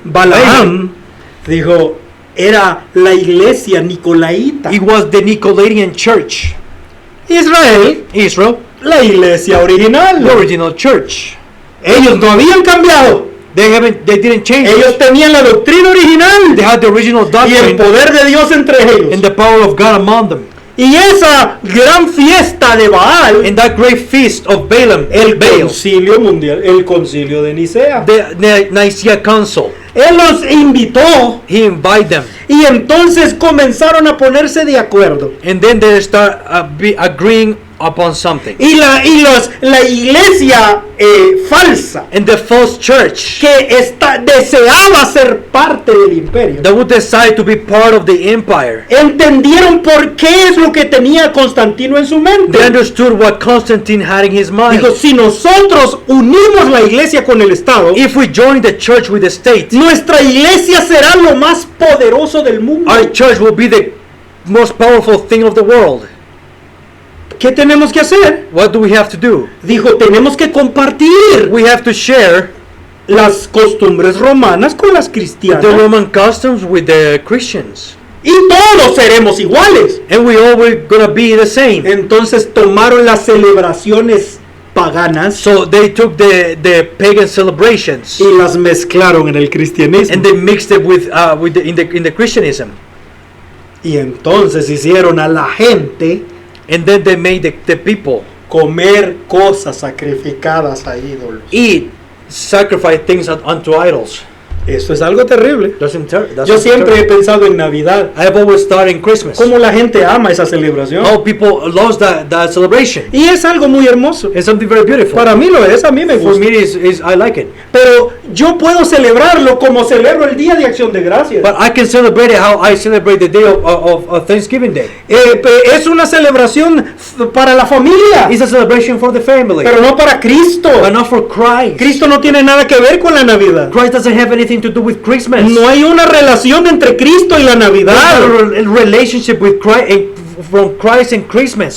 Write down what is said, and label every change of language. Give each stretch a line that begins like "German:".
Spanish: Balaam, dijo, era la iglesia nicolaíta.
English: It was the Nicolaitan church.
Spanish: Israel,
English: Israel,
Spanish: la iglesia original.
English: the original church.
Spanish: Ellos no habían cambiado.
English: They didn't change
Spanish: Ellos
English: it.
Spanish: tenían la doctrina original
English: They had the original
Spanish: y el
English: doctrine
Spanish: poder de Dios entre ellos.
English: and the power of God among them.
Spanish: Y esa gran fiesta de Baal,
English: In that great feast of Balaam,
Spanish: el
English: Baal,
Spanish: concilio mundial, el concilio de Nicea.
English: the Nicaea Council,
Spanish: Él los invitó
English: he invited them,
Spanish: y entonces comenzaron a ponerse de acuerdo.
English: and then they start agreeing upon something.
Spanish: Y la iglesia falsa
English: And the false church
Spanish: que deseaba ser parte del imperio,
English: that would decide to be part of the empire,
Spanish: entendieron por qué es lo que tenía Constantino en su mente.
English: they understood what Constantine had in his mind.
Spanish: Dijo, si nosotros unimos la iglesia con el Estado,
English: If we join the church with the state,
Spanish: nuestra iglesia será lo más poderoso del mundo.
English: our church will be the most powerful thing of the world.
Spanish: ¿Qué tenemos que hacer?
English: What do we have to do?
Spanish: Dijo, tenemos que compartir
English: We have to share
Spanish: las costumbres romanas con las
English: the
Spanish: cristianas.
English: Roman customs with the Christians,
Spanish: Y todos seremos iguales.
English: and we all were gonna be the same.
Spanish: Entonces tomaron las celebraciones paganas
English: So they took the pagan celebrations
Spanish: y las mezclaron en el cristianismo.
English: and they mixed it with in the Christianism,
Spanish: Y entonces hicieron a la gente
English: and then they made the people
Spanish: comer cosas sacrificadas a ídolos.
English: eat, sacrifice things unto idols.
Spanish: Eso es algo terrible.
English: That's
Spanish: Yo siempre he pensado en Navidad.
English: I've always thought in Christmas.
Spanish: Cómo la gente ama esa celebración.
English: How people love that celebration.
Spanish: Y es algo muy hermoso.
English: It's something very beautiful.
Spanish: Para mí lo es, a mí me
English: For
Spanish: gusta.
English: me, I like it.
Spanish: Pero yo puedo celebrarlo como celebro el Día de Acción de Gracias.
English: But I can celebrate it how I celebrate the day of Thanksgiving Day.
Spanish: Es una celebración para la familia,
English: It's a celebration for the family,
Spanish: pero no para Cristo.
English: but not for Christ.
Spanish: Cristo no tiene nada que ver con la Navidad.
English: Christ doesn't have anything to do with Christmas.
Spanish: No hay una relación entre Cristo y la
English: There's
Spanish: Navidad.
English: not a relationship with Christ from Christ and Christmas.